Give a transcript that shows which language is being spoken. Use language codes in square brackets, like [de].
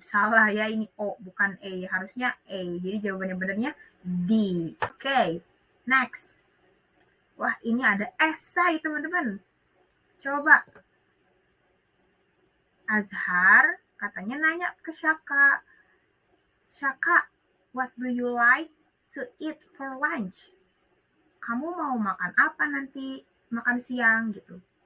[id] Salah ya, ini O bukan E. Harusnya E. Jadi jawabannya benernya D. Oke, next. Wah, ini ada esai teman-teman. Coba. Azhar katanya nanya ke Syaka. [en] Syaka, what do you like to eat for lunch? [id] Kamu mau makan apa nanti makan siang gitu.